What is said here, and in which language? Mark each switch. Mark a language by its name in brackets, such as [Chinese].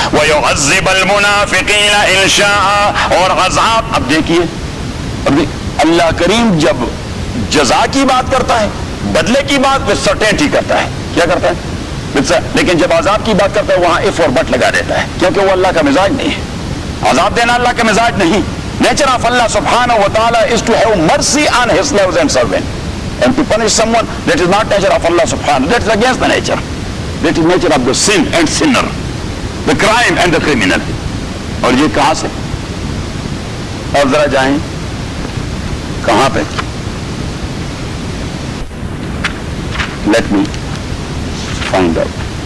[Arabic] ویعذب المنافقین ان شاء, [Urdu] اور عذاب. اب دیکھیے اللہ کریم جب جزا کی بات کرتا ہے, بدلے کی بات [English] with certainty [Urdu] کرتا ہے. کیا کرتا ہے؟ لیکن جب عذاب کی بات کرتا ہے وہاں if اور but لگا دیتا ہے, کیونکہ وہ اللہ کا مزاج نہیں ہے. عذاب دینا اللہ کا مزاج نہیں. [English] Nature of Allah subhanahu wa ta'ala is to have mercy on his slaves and servants, and to punish someone, that is not nature of Allah subhanahu, that is against the nature. That is nature of the sin and sinner, the crime and the criminal. [Urdu] اور یہ کہاں سے؟ اور ذرا جائیں کہاں پہ؟ [English] Let me find out.